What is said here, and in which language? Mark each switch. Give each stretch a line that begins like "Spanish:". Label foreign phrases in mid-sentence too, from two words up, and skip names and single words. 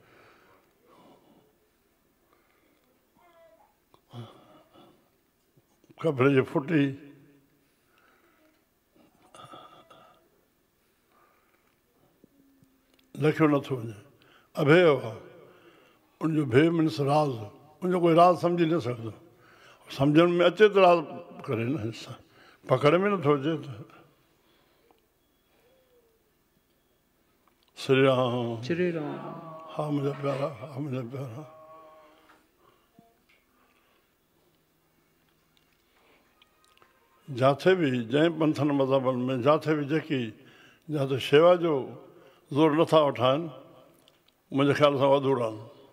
Sindhi: कपिड़े जी फुटी लखियो नथो वञे। अभेय आहे उनजो भेय मीन्स राज़। उनजो कोई राज़ सम्झी न सघंदो। सम्झण में अचे त राज़ करे न, पकड़ में नथो अचे त। श्री राम श्री राम। हा मुंहिंजा प्यारा, हा मुंहिंजा प्यारा। जिथे बि जंहिं पंथनि मज़हबनि में जिथे बि जेकी जिथे शेवा जो ज़ोर नथा वठाइनि, मुंहिंजे ख़्याल सां अधूरा आहिनि।